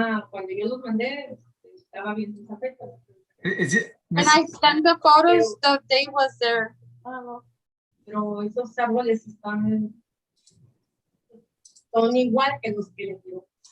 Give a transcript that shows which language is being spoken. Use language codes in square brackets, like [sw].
[es] Cuando yo los mandé, estaba viendo esa fecha. [en] Is it? And I sent the photos, the date was there. I don't know. [es] Pero esos árboles son igual que los que les dio.